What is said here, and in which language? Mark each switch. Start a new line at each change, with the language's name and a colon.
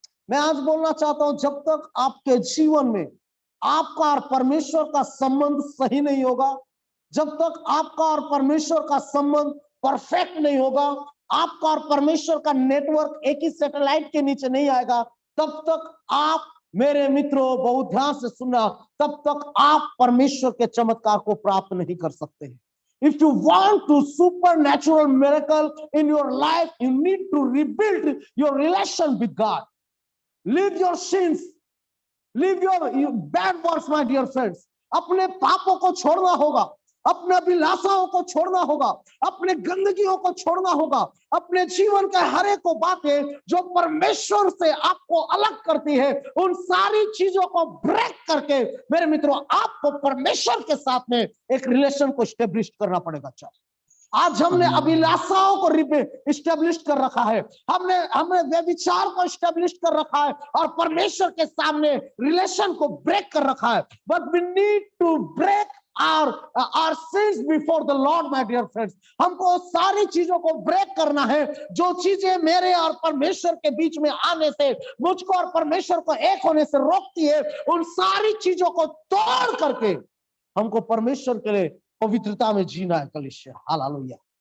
Hindi: मैं आज बोलना चाहता हूं, जब तक आपके जीवन में आपका और परमेश्वर का संबंध सही नहीं होगा, जब तक आपका और परमेश्वर का संबंध परफेक्ट नहीं होगा, आपका और परमेश्वर का नेटवर्क एक ही सैटेलाइट के नीचे नहीं आएगा, तब तक आप मेरे मित्रों बहुत ध्यान से सुनना, तब तक आप परमेश्वर के चमत्कार को प्राप्त नहीं कर सकते हैं।
English: If you want to supernatural miracle in your life, you need to rebuild your relation with God. Leave your sins, leave your bad works, my dear friends.
Hindi: अपने पापों को छोड़ना होगा, अपने अभिलाषाओं को छोड़ना होगा, अपने गंदगियों को छोड़ना होगा, अपने जीवन के हर एक बातें जो परमेश्वर से आपको अलग करती है, उन सारी चीजों को ब्रेक करके मेरे मित्रों आपको परमेश्वर के साथ में एक रिलेशन को स्टेब्लिश करना पड़ेगा। आज हमने अभिलाषाओं को स्टेब्लिश कर रखा है, हमने व्यभिचार को स्टेब्लिश कर रखा है और परमेश्वर के सामने रिलेशन को ब्रेक कर रखा है।
English: But we need to break our sins before the Lord, my dear friends.
Hindi: हमको सारी चीजों को ब्रेक करना है, जो चीजें मेरे और परमेश्वर के बीच में आने से, मुझको और परमेश्वर को एक होने से रोकती है, उन सारी चीजों को तोड़ करके हमको परमेश्वर के लिए पवित्रता में जीना है कलीसिया। हालेलुया।